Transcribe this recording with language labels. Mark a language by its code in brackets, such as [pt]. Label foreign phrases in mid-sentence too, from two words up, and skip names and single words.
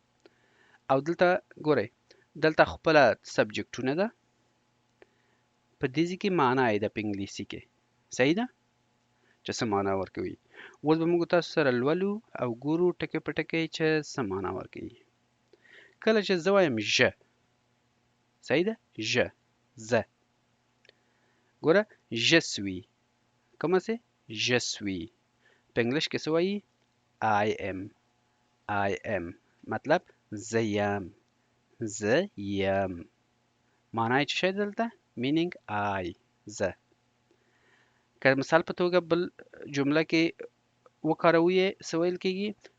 [ps] او دلته ګورئ، دلته خپله سبجکټونه ده، په دې ځای کې معنا یې ده په انګلیسي کې. صحیح ده؟ چې څه معنا ورکوي. اوس به موږ تاسو سره لولو او ګورو ټکی په ټکی چې څه معنا ورکوي. کله چې زه وایم ژ، صحیح ده؟ زه. ګوره [fr] je suis. [ps] کومه سي؟ [fr] je suis. [ps] په انګلیش کې څه وایي؟ [en] I am. [ps] مطلب زه یم. معنا یې څه شی دلته؟ [en] meaning I. [ps] زه. که مثال په توګه بل جمله کې وکاروو یې څه ویل کېږي؟